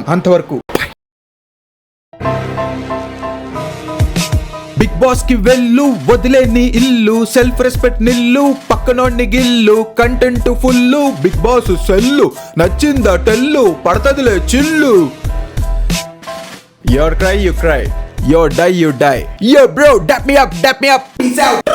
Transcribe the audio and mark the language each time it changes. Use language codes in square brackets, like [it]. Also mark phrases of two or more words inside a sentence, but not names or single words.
[te] అంతవరకు బిగ్ బాస్ కి వెళ్ళు, వదిలే నీ ఇల్లు, [en] self respect [te] నిల్లు, పక్కనోడిని గిల్లు, కంటెంట్ ఫుల్లు, బిగ్ బాస్ సెల్లు, నచ్చిందా టెల్లు, పడతదిలే చిల్లు. [en] Your cry, you cry. Your die, you die. Yo, bro, dap me up. Peace out.